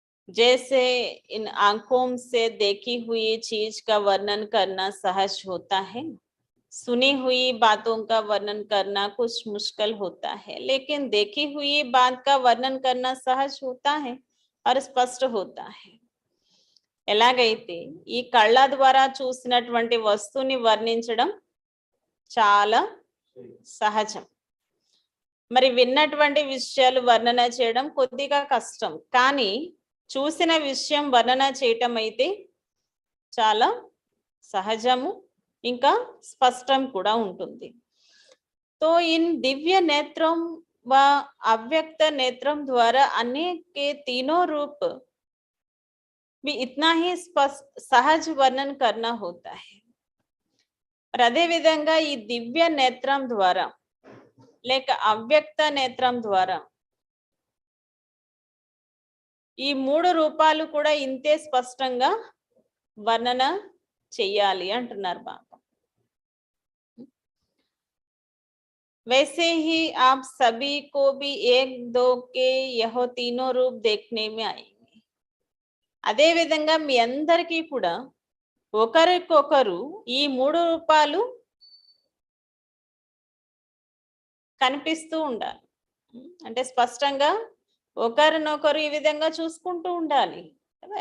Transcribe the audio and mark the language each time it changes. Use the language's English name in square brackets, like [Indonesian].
[Hindi] जैसे इन आंखों से देखी हुई चीज का वर्णन करना सहज होता है, सुनी हुई बातों का वर्णन करना कुछ मुश्किल होता है, लेकिन देखी हुई बात का वर्णन करना सहज होता है और स्पष्ट होता है. [Telugu] ఎలాగైతే ఈ కళ్ళ ద్వారా చూసినటువంటి వస్తువుని వర్ణించడం చాలా సహజం, మరి విన్నటువంటి విషయాలు వర్ణన చేయడం కొద్దిగా కష్టం. కానీ చూసిన విషయం వర్ణన చేయటం అయితే చాలా సహజము, ఇంకా స్పష్టం కూడా ఉంటుంది. [Hindi] तो इन दिव्य नेत्रों व अव्यक्त नेत्रों द्वारा अन्य के तीनों रूप भी इतना ही स्पष्ट सहज वर्णन करना होता है. [Telugu] మరి అదే విధంగా ఈ దివ్య నేత్రం ద్వారా లేక అవ్యక్త నేత్రం ద్వారా ఈ 3 రూపాలు కూడా ఇంతే స్పష్టంగా వర్ణన చెయ్యాలి అంటున్నారు బాబా. [Hindi] वैसे ही आप सभी को भी एक दो के यह तीनों रूप देखने में आएंगे. [Telugu] అదే విధంగా మీ అందరికీ కూడా ఒకరికొకరు ఈ 3 రూపాలు కనిపిస్తూ ఉండాలి. అంటే స్పష్టంగా ఒకరినొకరు ఈ విధంగా చూసుకుంటూ ఉండాలి కదా.